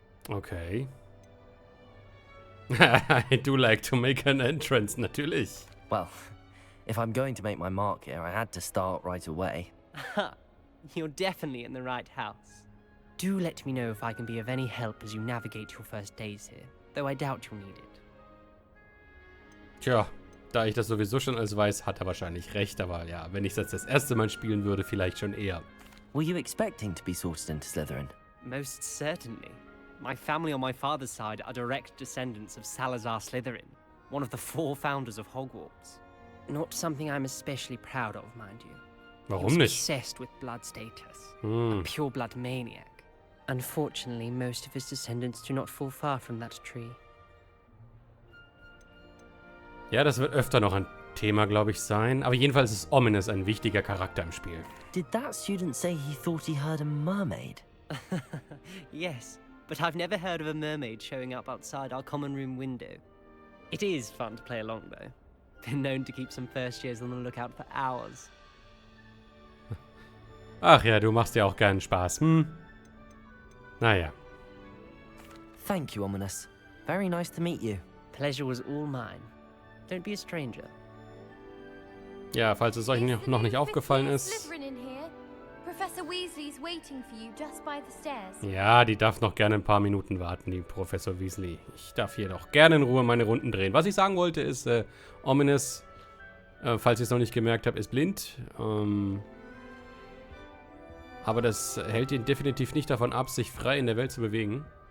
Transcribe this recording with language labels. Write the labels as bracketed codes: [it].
[en] Okay. I do like to make an entrance, natürlich. Well, if I'm going to make my mark here, I had to start right away. Ha! You're definitely in the right house. Do let me know if I can be of any help as you navigate your first days here, though I doubt you'll need it. [de] Tja, da ich das sowieso schon alles weiß, hat er wahrscheinlich recht, aber ja, wenn ich das erste Mal spielen würde, vielleicht schon eher. [en] Were you expecting to be sorted into Slytherin? Most certainly. My family on my father's side are direct descendants of Salazar Slytherin, one of the 4 founders of Hogwarts. Not something I'm especially proud of, mind you. He [de] Warum [en] was [de] nicht? [en] obsessed with blood status. A pure-blood maniac. Unfortunately, most of his descendants do not fall far from that tree. [de] Ja, das wird öfter noch ein Thema, glaube ich, sein. Aber jedenfalls ist Ominous ein wichtiger Charakter im Spiel. [en] Did that student say he thought he heard a mermaid? Yes, but I've never heard of a mermaid showing up outside our common room window. It is fun to play along, though. Been known to keep some first years on the lookout for hours. [de] Ach ja, du machst ja auch gern Spaß, Naja. [en] Thank you, Ominous. Very nice to meet you. Pleasure was all mine. Don't be a stranger. [de] Ja, falls es euch noch nicht aufgefallen ist. [en] Slytherin in here. Professor Weasley's waiting for you just by the stairs. [de] Ja, die darf noch gerne ein paar Minuten warten, die Professor Weasley. Ich darf hier doch gerne in Ruhe meine Runden drehen. Was ich sagen wollte ist, Ominous, falls ihr es noch nicht gemerkt habt, ist blind. Aber das hält ihn definitiv nicht davon ab, sich frei in der Welt zu bewegen.